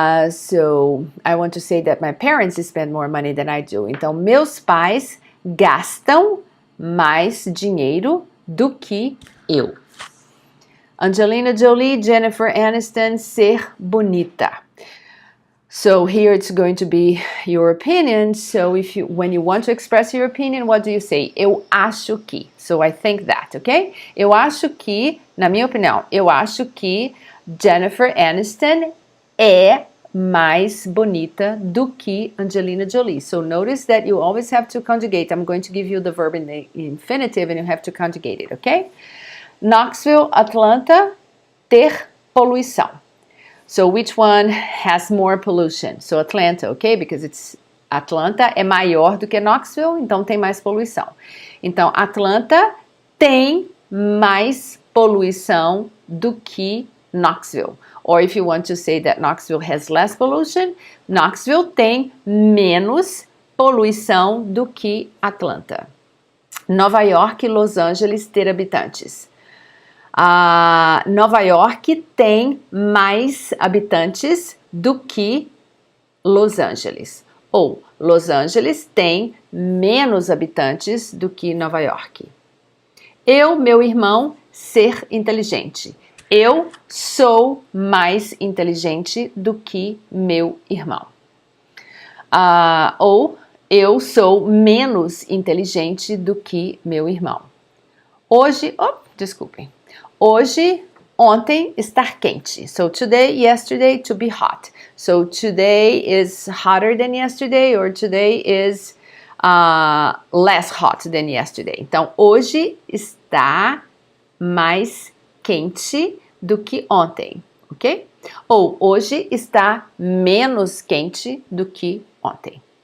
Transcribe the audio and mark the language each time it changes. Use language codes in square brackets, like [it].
[en] So, I want to say that my parents spend more money than I do. [pt] Então, meus pais gastam mais dinheiro do que eu. Angelina Jolie, Jennifer Aniston, ser bonita. [en] So here it's going to be your opinion. So when you want to express your opinion, what do you say? [pt] Eu acho que. [en] So I think that, okay? [pt] Eu acho que, na minha opinião, eu acho que Jennifer Aniston é mais bonita do que Angelina Jolie. [en] So notice that you always have to conjugate. I'm going to give you the verb in the infinitive and you have to conjugate it, okay? [pt] Knoxville, Atlanta, ter poluição. [en] So which one has more pollution? So Atlanta, okay? [pt] Because Atlanta é maior do que Knoxville, então tem mais poluição. Então, Atlanta tem mais poluição do que Knoxville. [en] Or if you want to say that Knoxville has less pollution, [pt] Knoxville tem menos poluição do que Atlanta. Nova York e Los Angeles ter habitantes. Nova York tem mais habitantes do que Los Angeles. Ou Los Angeles tem menos habitantes do que Nova York. Eu, meu irmão, ser inteligente. Eu sou mais inteligente do que meu irmão. Ou eu sou menos inteligente do que meu irmão. Hoje, desculpem. Hoje, ontem, estar quente. [en] So today, yesterday, to be hot. So today is hotter than yesterday, or today is less hot than yesterday. [pt] Então, hoje está mais quente do que ontem, ok? Ou hoje está menos quente do que ontem.